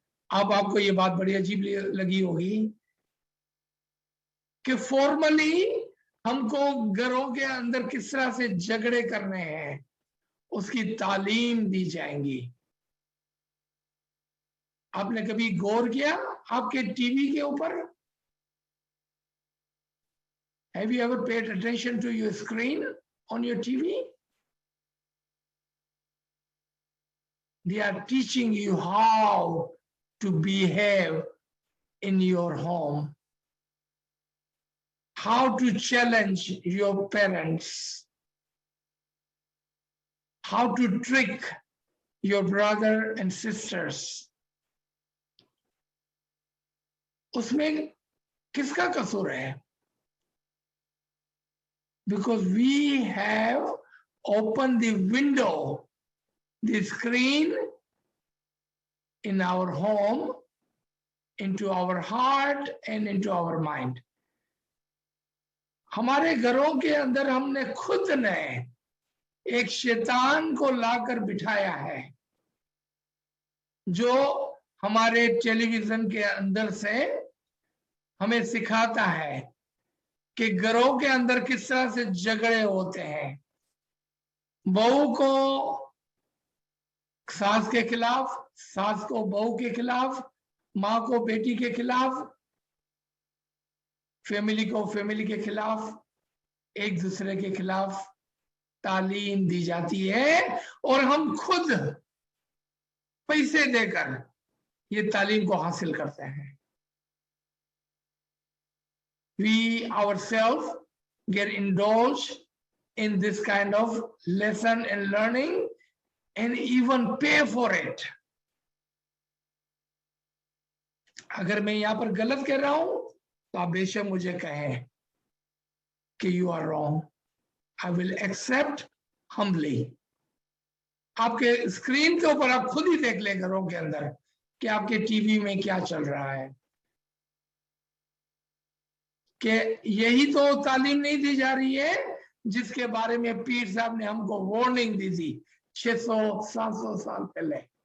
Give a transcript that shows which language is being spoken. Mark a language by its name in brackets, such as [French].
[Hindi] अब आपको ये बात बड़ी अजीब लगी होगी कि फॉर्मली हमको घरों के अंदर किस तरह से झगड़े करने हैं उसकी तालीम दी जाएंगी। आपने कभी गौर किया आपके टीवी के ऊपर? [English] Have you ever paid attention to your screen on your TV? They are teaching you how to behave in your home, how to challenge your parents, how to trick your brother and sisters. [Hindi] उसमें किसका कसूर है? [English] Because we have opened the window, the screen in our home, into our heart and into our mind. [Hindi] हमारे घरों के अंदर हमने खुद ने एक शैतान को लाकर बिठाया है जो हमारे टेलीविजन के अंदर से हमें सिखाता है कि घरों के अंदर किस तरह से झगड़े होते हैं। बहू को सास के खिलाफ, सास को बहू के खिलाफ, माँ को बेटी के खिलाफ, फैमिली को फैमिली के खिलाफ, एक दूसरे के खिलाफ तालीम दी जाती है और हम खुद पैसे देकर ये तालीम को हासिल करते हैं। [English] We ourselves get indulged in this kind of lesson and learning and even pay for it. [Hindi] अगर मैं यहाँ पर गलत कह रहा हूं तो आप बेशक मुझे कहें कि [English] you are wrong. I will accept humbly. [Hindi] आपके स्क्रीन के ऊपर आप खुद ही देख लें घरों के अंदर कि आपके टीवी में क्या चल रहा है, कि यही तो तालीम नहीं दी जा रही है जिसके बारे में पीर साहब ने हमको वार्निंग दी थी 600-700 साल पहले।